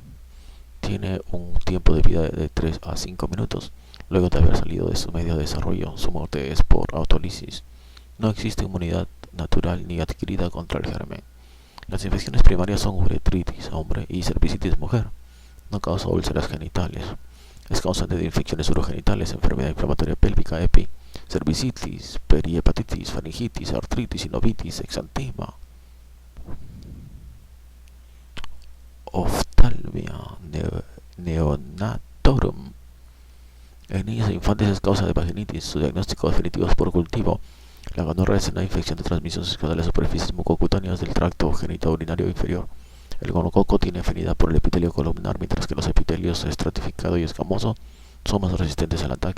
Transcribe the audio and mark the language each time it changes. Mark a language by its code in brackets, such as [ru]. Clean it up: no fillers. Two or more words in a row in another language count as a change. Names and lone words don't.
[es] Tiene un tiempo de vida de 3 a 5 minutos luego de haber salido de su medio de desarrollo. Su muerte es por autólisis. No existe inmunidad natural ni adquirida contra el germen. Las infecciones primarias son uretritis hombre y cervicitis mujer. No causa úlceras genitales. Es causante de infecciones urogenitales, enfermedad inflamatoria pélvica EPI, cervicitis, perihepatitis, faringitis, artritis, sinovitis, exantema, oftalmia neonatorum. En niños e infantes es causa de vaginitis. Su diagnóstico definitivo es por cultivo. La gonorrea es una infección de transmisión sexual de las superficies mucocutáneas del tracto genitourinario inferior. El gonococo tiene afinidad por el epitelio columnar, mientras que los epitelios estratificado y escamoso son más resistentes al ataque.